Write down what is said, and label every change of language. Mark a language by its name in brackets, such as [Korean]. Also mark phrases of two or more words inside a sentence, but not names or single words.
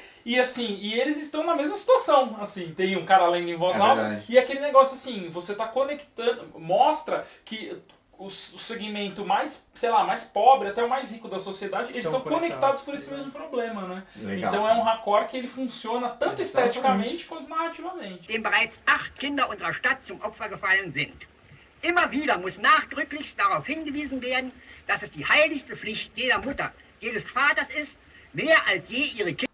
[Portuguese] E assim, eles estão na mesma situação, assim, tem um cara lendo em voz alta, verdade. e aquele negócio assim, você tá conectando, mostra que o segmento mais, sei lá, mais pobre, até o mais rico da sociedade, eles estão conectados por esse mesmo problema, né? Legal. Então é um Hakor que ele funciona tanto Exatamente. esteticamente quanto narrativamente. [German] Dem bereits 8 Kinder unserer Stadt zum Opfer gefallen sind. Immer wieder muss nachdrücklichst darauf hingewiesen werden, dass es die heiligste Pflicht jeder Mutter, jedes Vaters ist, mehr als je ihre Kinder.